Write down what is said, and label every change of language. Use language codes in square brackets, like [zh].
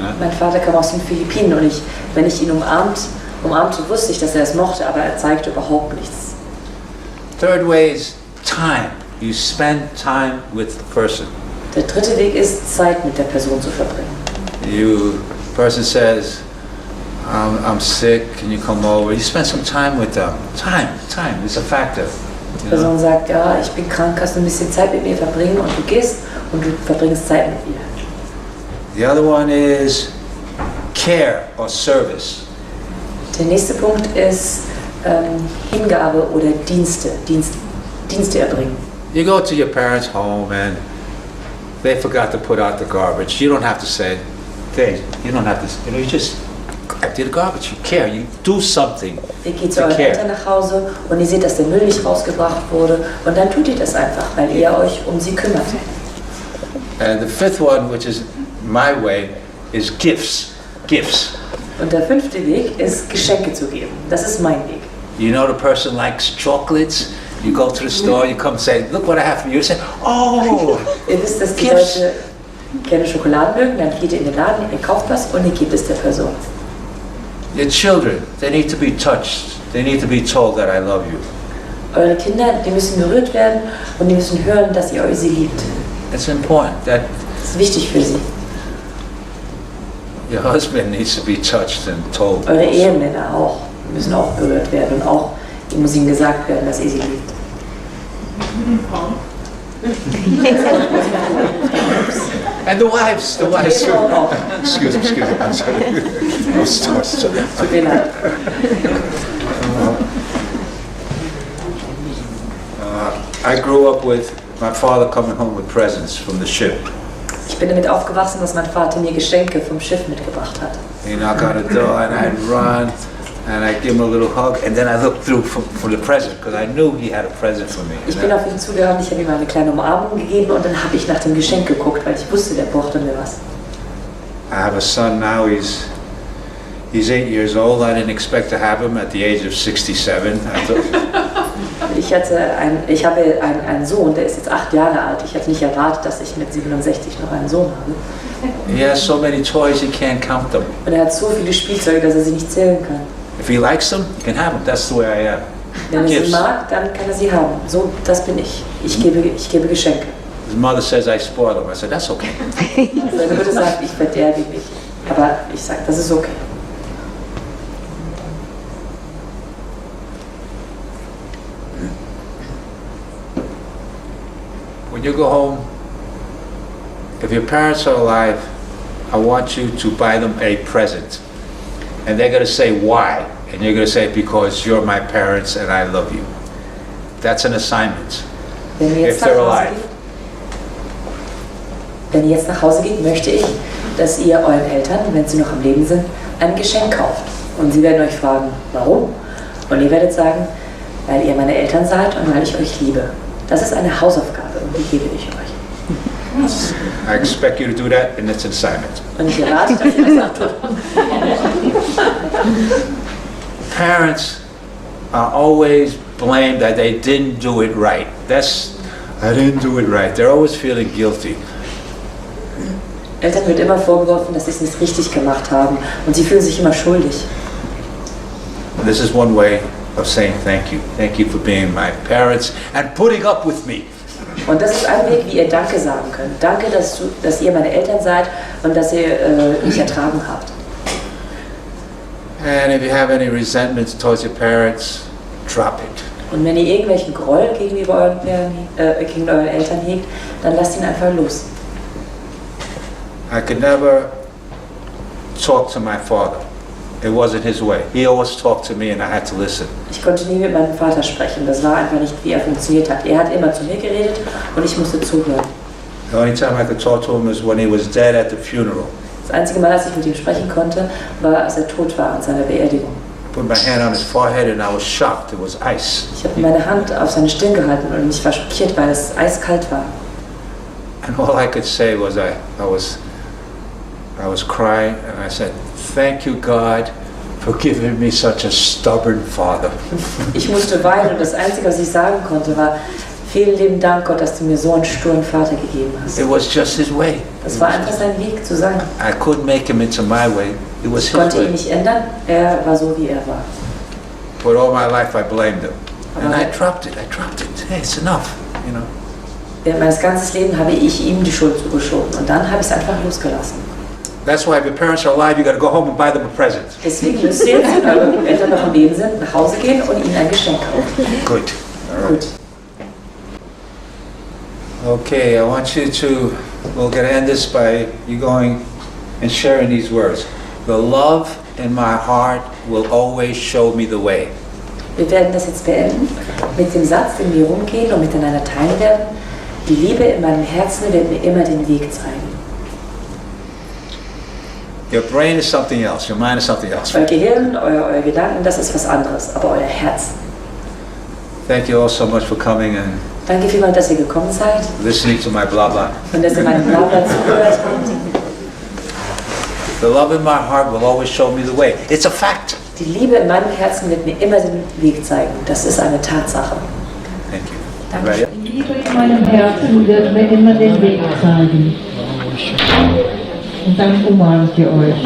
[de] Mein Vater kam aus den Philippinen und wenn ich ihn umarmte, wusste ich, dass er es mochte, aber er zeigte überhaupt nichts. [en] Third way is time. You spend time with the person. [de] Der dritte Weg ist, Zeit mit der Person zu verbringen. [en] Person says, I'm sick, can you come over? You spend some time with them. Time is a factor. [de] Die Person sagt, ja, ich bin krank, kannst du ein bisschen Zeit mit mir verbringen und du gehst und du verbringst Zeit mit ihr. [en] The other one is care or service. [de] Der nächste Punkt ist Hingabe oder Dienste erbringen. [en] You go to your parents' home and they forgot to put out the garbage. You don't have to say, you don't have to, you just empty the garbage. You care, you do something. [de] Ihr geht zu euren Eltern nach Hause und ihr seht, dass der Müll nicht rausgebracht wurde und dann tut ihr das einfach, weil ihr euch um sie kümmert. [en] And the fifth one, which is my way, is gifts. [de] Und der 5. Weg ist, Geschenke zu geben. Das ist mein Weg. [en] You know the person likes chocolates. You go to the store, you come and say, look what I have for you. You say, oh, [de] Ihr wisst, dass die [en] gifts. [de] Leute gerne Schokolade mögen, dann geht ihr in den Laden, ihr kauft was und ihr gebt es der Person. [en] Your children, they need to be touched. They need to be told that I love you. [de] Eure Kinder, die müssen berührt werden und die müssen hören, dass ihr sie liebt. [en] It's important that [de] Das ist wichtig für sie. [en] your husband needs to be touched and told. [de] Eure Ehemänner auch müssen auch berührt werden und auch muss ihnen gesagt werden, dass ihr sie liebt. [en] And the wives too. Excuse me, I'm sorry. [de] Tut mir leid. [en] I grew up with my father coming home with presents from the ship. [de] Ich bin damit aufgewachsen, dass mein Vater mir Geschenke vom Schiff mitgebracht hat. [en] He'd knock on the door and I'd run and I'd give him a little hug and then I looked through for the present because I knew he had a present for me. [de] Ich bin auf ihn zugegangen, ich habe ihm eine kleine Umarmung gegeben und dann habe ich nach dem Geschenk geguckt, weil ich wusste, der brauchte mir was. [en] I have a son now, he's 8 years old. I didn't expect to have him at the age of 67. [de] Ich habe einen Sohn, der ist jetzt 8 Jahre alt. Ich hatte nicht erwartet, dass ich mit 67 noch einen Sohn habe. [en] He has so many toys, he can't count them. [de] Und er hat so viele Spielzeuge, dass er sie nicht zählen kann. [en] If he likes them, he can have them. That's the way I am. [de] Wenn er sie [en] Gifts. [de] mag, dann kann er sie haben. So, das bin ich. Ich gebe Geschenke. [en] His mother says I spoil him. I said, that's okay. [de] Seine Mutter sagt, ich verderbe mich. Aber ich sage, das ist okay. [en] When you go home, if your parents are alive, I want you to buy them a present. And they're going to say, why? And you're going to say, because you're my parents and I love you. That's an assignment. [de] Wenn ihr jetzt [en] If they're alive. [de] nach Hause geht, möchte ich, dass ihr euren Eltern, wenn sie noch am Leben sind, ein Geschenk kauft. Und sie werden euch fragen, warum? Und ihr werdet sagen, weil ihr meine Eltern seid und weil ich euch liebe. Das ist eine Hausaufgabe und die gebe ich euch. [en] I expect you to do that and it's an assignment. [de] Und ich erwarte, dass ihr das auch tut. [en] Parents are always blamed that they didn't do it right. I didn't do it right. They're always feeling guilty. [de] Eltern wird immer vorgeworfen, dass sie es nicht richtig gemacht haben und sie fühlen sich immer schuldig. [en] This is one way of saying thank you. Thank you for being my parents and putting up with me. [de] Und das ist ein Weg, wie ihr Danke sagen könnt. Danke, dass ihr meine Eltern seid und dass ihr mich ertragen habt. [en] And if you have any resentments towards your parents, drop it. [de] Und wenn ihr irgendwelchen Groll gegenüber euren Eltern hegt, dann lasst ihn einfach los. [en] I could never talk to my father. It wasn't his way. He always talked to me and I had to listen. [de] Ich konnte nie mit meinem Vater sprechen. Das war einfach nicht, wie er funktioniert hat. Er hat immer zu mir geredet und ich musste zuhören. [en] The only time I could talk to him was when he was dead at the funeral. [de] Das einzige Mal, als ich mit ihm sprechen konnte, war, als er tot war an seiner Beerdigung. [en] I put my hand on his forehead and I was shocked. It was ice. [de] Ich habe meine Hand auf seine Stirn gehalten und ich war schockiert, weil es eiskalt war. [en] And all I could say was I was crying and I said, "Thank you, God, for giving me such a stubborn father." [de] Ich musste weinen und das Einzige, was ich sagen konnte, war, vielen lieben Dank, Gott, dass du mir so einen sturen Vater gegeben hast. [en] It was just his way. [de] Das war einfach sein Weg zu sein. [en] I couldn't make him into my way. It was [de] Ich [en] his [de] konnte ihn [en] way. [de] nicht ändern, er war so, wie er war. [en] But all my life I blamed him. And I dropped it. Hey, it's enough, you know. [de] Während meines ganzen Lebens habe ich ihm die Schuld zugeschoben und dann habe ich es einfach losgelassen. [en] That's why if your parents are alive, you got to go home and buy them a present. [de] Deswegen müsst ihr jetzt, wenn eure Eltern noch am Leben sind, nach Hause gehen und ihnen ein Geschenk kaufen. [en] Good. All right. [de] Gut. [en] Okay, I want you to, we're going to end this by you going and sharing these words. The love in my heart will always show me the way. [de] Wir werden das jetzt beenden mit dem Satz, den wir rumgehen und miteinander teilen werden. Die Liebe in meinem Herzen wird mir immer den Weg zeigen. [en] Your brain is something else. Your mind is something else. [de] Euer Gehirn, euer Gedanken, das ist was anderes, aber euer Herz. [en] Thank you all so much for coming and [de] Danke vielmals, dass ihr gekommen seid [en] listening to my blah blah. [de] und dass ihr meinem Blabla zugehört habt. [en] The love in my heart will always show me the way. It's a fact. [de] Die Liebe in meinem Herzen wird mir immer den Weg zeigen. Das ist eine Tatsache. [en] Thank you. [de] Danke. [en] Right? [de] Die Liebe in meinem Herzen wird mir immer den Weg zeigen. Und dann umarmt ihr euch.